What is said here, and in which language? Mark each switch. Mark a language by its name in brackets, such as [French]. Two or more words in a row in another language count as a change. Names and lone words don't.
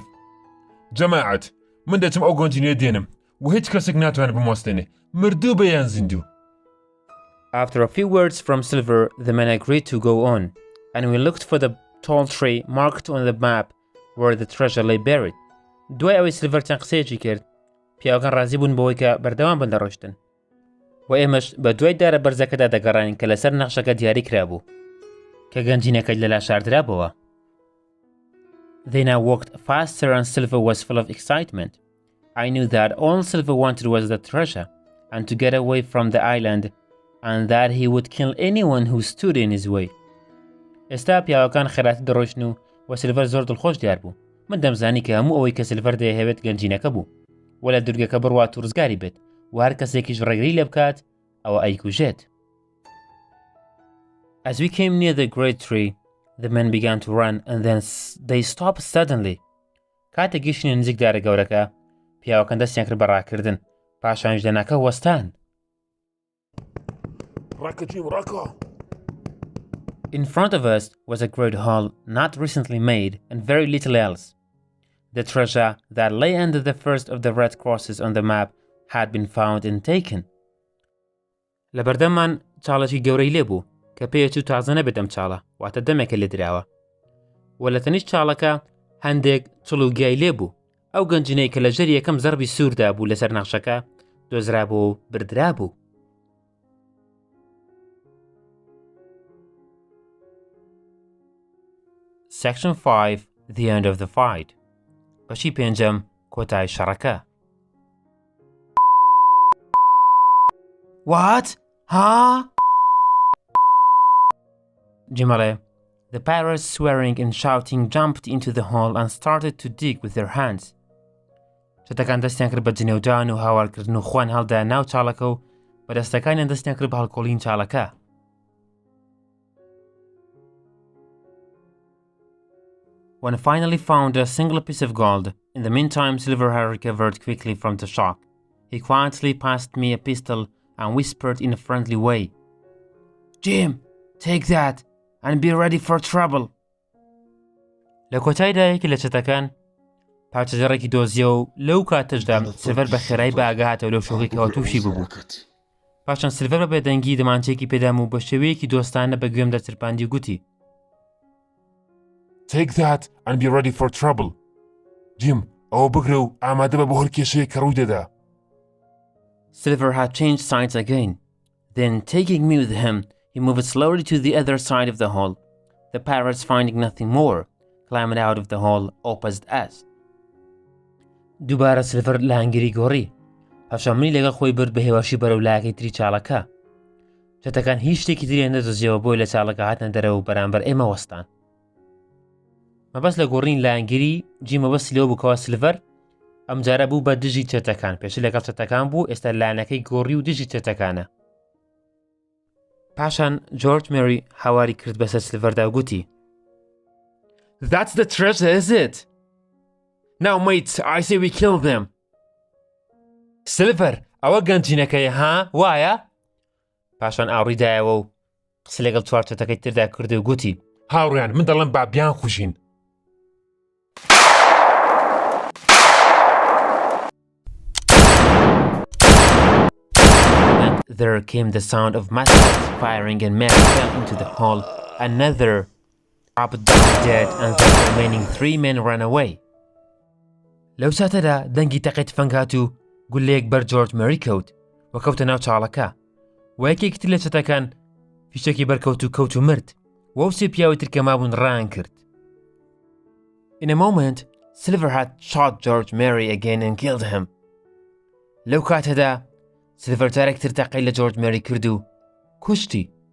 [Central Kurdish] جماعت من دەچم ئەو گۆنجینەیە دێنم و هیچ کەسێک ناتوانێت بمۆستێنێ مردوو بەیان زیندوو. [English] After a few words from Silver, the men agreed to go on, and we looked for the tall tree marked on the map where the treasure lay buried. [Central Kurdish] دوای ئەوەی سیلڤەر چەند قسەیەکی کرد، پیاوەکان ڕازی بوون بەوەی کە بەردەوام بن دەڕۆشتن. و ئێمەش بە دوای دارە بەرزەکەدا دەگەڕین کە لەسەر نەخشەکە دیاری کرابوو کە گەنجینەکەی لەلا شاردرابەوە. [English] They now walked faster and Silver was full of excitement. I knew that all Silver wanted was the treasure and to get away from the island and that he would kill anyone who stood in his way. [Central Kurdish] ئێستا پیاوەکان خێراتی دەڕۆشن و سیلڤەر زۆر دڵخۆش دیار بوو. من دەمزانی کە هەموو ئەوەی کە سیلڤەر دەیەوێت گەنجینەکە بوو و لە دورگەکە بڕوات و ڕزگاری بێت و هەر کەسێکیش ڕێگری لێ بکات ئەوە ئەیکوژێت. [English] As we came near the great tree, the men began to run and then they stopped suddenly. [Central Kurdish] کاتێک گەیشتینە نزیک دارە گەورەکە، پیاوەکان دەستیان کرد بە ڕاکردن، پاشانیش دەناکە وەستان. [English] In front of us was a great hall not recently made and very little else. The treasure that lay under the first of the red crosses on the map had been found and taken. [Central Kurdish] لەبەردەممان چاڵێکی گەورەی لێبوو کە پێیەچوو تازە نەبێت ئەم چاڵە واتە دەمێکە لێ دراوە و لە تەنیشت چاڵەکە هەندێک چڵ و گیای لێبوو. ئەو گەنجینەی کە لە ژەری یەکەم زەربی سووردا بوو لەسەر نەخشەکە دۆزرابوو و بردرابوو. [English] Section 5. The end of the fight. [Central Kurdish] بەشی پێنجەم کۆتایی شەڕەکە. [English] What? Huh? [Central Kurdish] جیمەڵێ. [English] The pirates, swearing and shouting, jumped into the hole and started to dig with their hands. [Central Kurdish] چەتەکان دەستیان کرد بە جنێودان و هاوارکردن و خوان هەڵدا ناو چاڵەکە و بە دەستەکانیان دەستیان کرد بە هەڵکۆڵین چاڵەکە. [English] When finally found a single piece of gold, in the meantime Silver had recovered quickly from the shock. He quietly passed me a pistol and whispered in a friendly way, Jim, take that and be ready for trouble. [Central Kurdish] لە کۆتاییدا یەکی لە چەتەکان پاچەجەڕێکی دۆزیە و لەو کاتەشدا سیلڤەر بە خێرایی باگاتەوە لەو شۆکێکەوە تووشی ببوو. پاشان سیلڤەر بە بێدەنگی دەمانچەیەکی پێدام و بە شێوەیەکی دۆستانە بە گوێم دەچرپاندی و گوتی [English] Take that and be ready for trouble. Jim, [Central Kurdish] ئەوە بگرە و ئامادە بە بۆ هەر کێشەیەک کە ڕووی دەدا. [English] Silver had changed sides again. Then, taking me with him, he moved slowly to the other side of the hole. The pirates, finding nothing more, climbed out of the hole opposite us. [Central Kurdish] دووبارە سیلڤەر لە هەنگری گۆڕی. پاشان لەگەڵ خۆی برد بە هێواشی بەرەو لایەکەی تری چاڵەکە. چەتەکان هیچ شتێکی تریان نەدۆزیەوە بۆی لە چاڵەکە هاتنە دەرەوە و بەرامبەر ئێمە وەستان. مەبەست لە گۆڕین لە هەنگری جیمە بەستی لەوە بووکەوە سیلڤەر ئەمجارە بوو بە دژی چەتەکان پێشتر لەگەڵ چەتەکان بوو ئێستا لایەنەکەی گۆڕی و دژی چەتەکانە. پاشان جۆرج مێری هاواری کرد بەسەر سیلڤەردا و گوتی [English] That's the treasure, is it? Now mates, I say we kill them. [Central Kurdish] سیلڤەر ئەوە گەنجینەکەیە ها وایە؟ پاشان ئاوڕیدایەوە و قسە لەگەڵ چوار چەتەکەی تردا کردی و گوتی هاوڕیان من دەڵێم با بیان خوشین. [English] There came the sound of muskets firing and Mary fell into the hole. Another dropped down dead and the remaining 3 men ran away. [Central Kurdish] لەو ساتەدا دەنگی تەقەی تفەنگات و گولەیەک بەر جۆرج مێری کەوت و کەوتە ناو چاڵەکە و یەکێکی تر لە چەتەکان فیشەکی بەرکەوت و کەوت و مرد و ئەو سێ پیاوی تر کە مابوون ڕان کرد. [English] In a moment, Silver had shot George Mary again and killed him. [Central Kurdish] لەو کاتەدا سیلڤەر جارێکتر تەقەی لە جۆرج مێری کرد و کوشتی.